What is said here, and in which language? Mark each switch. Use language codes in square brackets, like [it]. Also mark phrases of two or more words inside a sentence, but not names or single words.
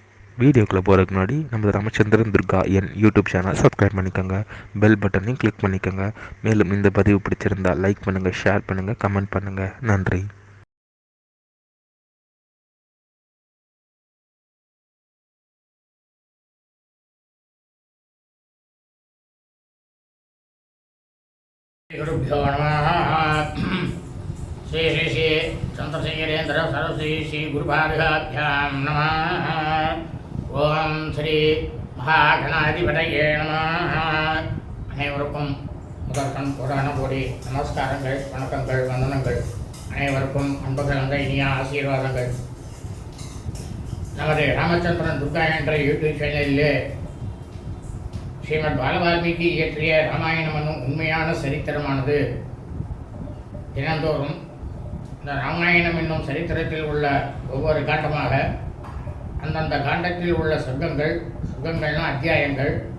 [ta] வீடியோக்குள்ளே போகிறதுக்கு முன்னாடி நம்ம ராமச்சந்திரன் துர்கா என் யூடியூப் சேனல் சப்ஸ்கிரைப் பண்ணிக்கோங்க, பெல் பட்டனையும் கிளிக் பண்ணிக்கோங்க. மேலும் இந்த பதிவு பிடிச்சிருந்தால் லைக் பண்ணுங்கள், ஷேர் பண்ணுங்கள், கமெண்ட் பண்ணுங்கள். நன்றி. [sa] गुरुभ्यो नमः। श्री श्री श्री चंद्रशेखरेन्द्र सरस्वती श्री गुरुभाभ्यां नमः। ओम श्री महागणाधिपतये नमः। [ta] அனைவருக்கும் முதற்கண் புராண கோடி நமஸ்காரங்கள், வணக்கங்கள், வந்தனங்கள். அனைவருக்கும் அன்பு கலந்த இனிய ஆசீர்வாதங்கள். நமது ராமச்சந்திரன் துர்கா என்ற யூடியூப் சேனலிலே ஸ்ரீமத் பாலவால்மீகி இயற்றிய ராமாயணம் என்னும் உண்மையான சரித்திரமானது தினந்தோறும் இந்த ராமாயணம் என்னும் சரித்திரத்தில் உள்ள ஒவ்வொரு காண்டமாக அந்தந்த காண்டத்தில் உள்ள சொர்க்கங்கள்னா அத்தியாயங்கள்,